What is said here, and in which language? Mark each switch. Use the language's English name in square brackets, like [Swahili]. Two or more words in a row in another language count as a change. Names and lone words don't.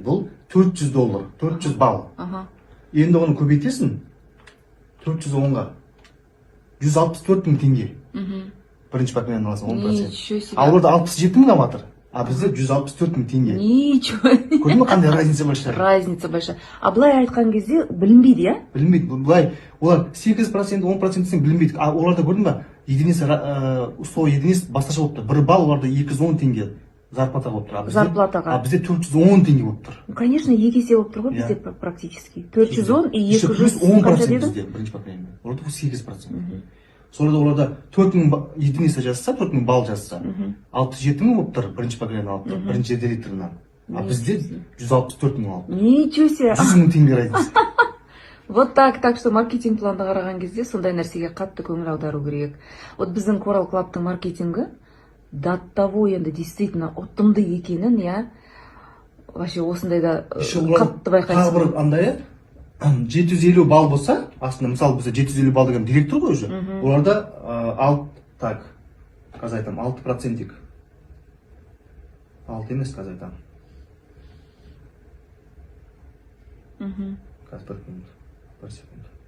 [Kazakh] Бұл $400, 400 балл. Енді оны көбейтесің 410-ға. 164.000 теңге. Бірінші поколениені аласың 10%. А оларда 67.000 алып, а бізде 164.000 теңге. [Russian] Ничего. [Kazakh] Көрдің бе, қандай [Russian] разница большая? Разница большая. [Kazakh] А былай айтқан кезде білінбейді, я? Білінбейді. Былай, олар 8%, 10% десең білінбейді. А оларда көрдің бе, сол единиц басқаша болып тұр. 1 балл оларда 210 теңге зарплата болып тұр. Зарплатаға. А бізде 410 теңге болып тұр. Конечно, 2 есе болып тұр ғой бізде практически. [Russian] 410 и 200 [Kazakh] қанша деді? Бізде бірінші поколениеде. Оларда 8%. Сонда оларда 4000 единица жазса, 4000 балл жазса, 67.000 болып тұр бірінші поколениені алып тұр, бірінші директорынан. А бізде 164.000 алып тұр. [Russian] Ничего себе. [Kazakh] 100.000 теңге разница. [Russian] Вот так что [Kazakh] маркетинг планды қараған кезде сондай нәрсеге қатты көңіл аудару керек. Вот біздің Coral Club'тың маркетингі [Russian] до того [Kazakh] енді действительно ұтымды екенін, [Russian] я вообще [Kazakh] осындайда қатты байқайсың. Тағы бір андай 750 балл болса, астында мысалы бізде 750 балл деген директор ғой уже. Оларда 6%. 6%. 6 емес, қазір айтам. Қазір бір секунд.